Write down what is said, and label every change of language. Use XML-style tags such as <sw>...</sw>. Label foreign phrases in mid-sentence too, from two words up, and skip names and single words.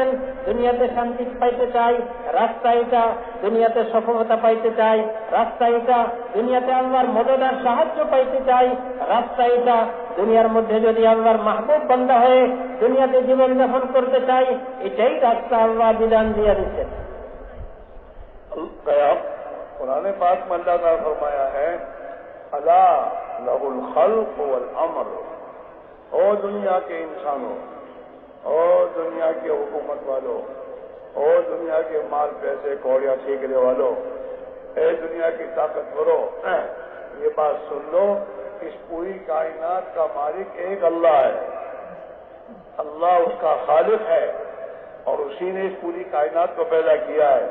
<bn>দুনিয়াতে শান্তি পাইতে চাই, রাস্তা এটা, দুনিয়াতে সফলতা পাইতে চাই, রাস্তা এটা, দুনিয়াতে আল্লাহর মদদ আর সাহায্য পাইতে চাই, রাস্তা এটা, দুনিয়ার মধ্যে যদি আল্লাহর মাহবুব বান্দা হয়ে দুনিয়াতে জীবনযাপন করতে চাই, এটাই রাস্তা আল্লাহ বিধান দিয়ে দিচ্ছেন।</bn> <ur>قرآن پاک میں اللہ تعالیٰ فرمایا ہے</ur> <ar>الا لہ الخلق والامر،</ar> <ur>او دنیا کے انسانوں، او دنیا کے حکومت والوں، او دنیا کے مال پیسے کوڑیاں سیکھنے والوں، اے دنیا کی طاقتوروں، یہ بات سن لو، اس پوری کائنات کا مالک ایک اللہ ہے، اللہ اس کا خالق ہے اور اسی نے اس پوری کائنات کو پیدا کیا ہے۔</ur>